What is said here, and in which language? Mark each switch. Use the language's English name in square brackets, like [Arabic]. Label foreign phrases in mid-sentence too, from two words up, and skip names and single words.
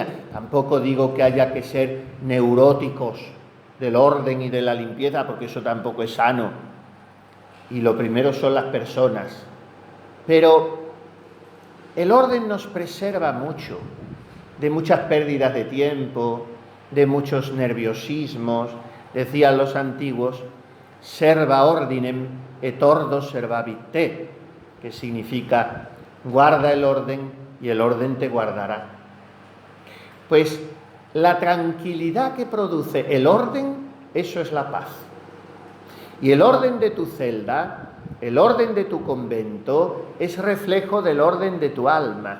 [Spanish] Tampoco digo que haya que ser neuróticos del orden y de la limpieza, porque eso tampoco es sano. Y lo primero son las personas. Pero el orden nos preserva mucho de muchas pérdidas de tiempo, de muchos nerviosismos. Decían los antiguos: [Latin] serva ordinem et ordo servabit te, [Spanish] que significa guarda el orden y el orden te guardará. Pues la tranquilidad que produce el orden, eso es la paz. Y el orden de tu celda, el orden de tu convento, es reflejo del orden de tu alma.